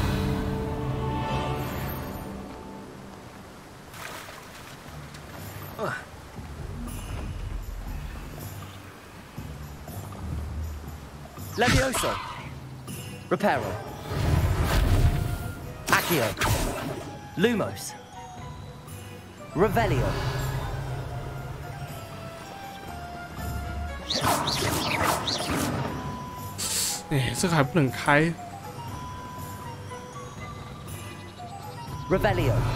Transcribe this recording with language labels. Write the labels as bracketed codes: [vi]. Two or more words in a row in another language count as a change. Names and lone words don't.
[la] Levioso. Reparo. Accio. Lumos. Revelio. [zh] Eh, 这个还不能开。 [la] Revelio.